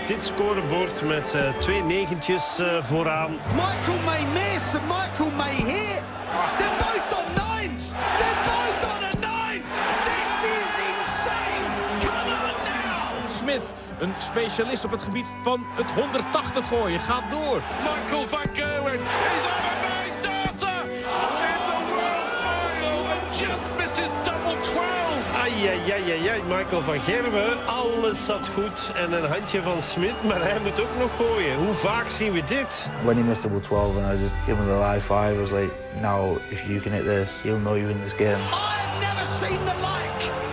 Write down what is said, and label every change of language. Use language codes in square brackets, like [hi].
[nl] Dit scorebord met twee negentjes vooraan. [en] Michael May miss. Michael May hit. They're both on nines. They're both on a nine. This is insane. Come on now. [nl] Smith, een specialist op het gebied van het 180 gooien, gaat door. [en] Michael van Gerwen is on a nine darter in the world final and just misses double 12. [nl] Ai, Michael van Gerwen, alles zat goed en een handje van Smith, maar hij moet ook nog gooien. Hoe vaak zien we dit? [en] When he missed double 12 and I just gave him the high five, I was like, now if you can hit this, he'll know you in this game. I have never seen the like.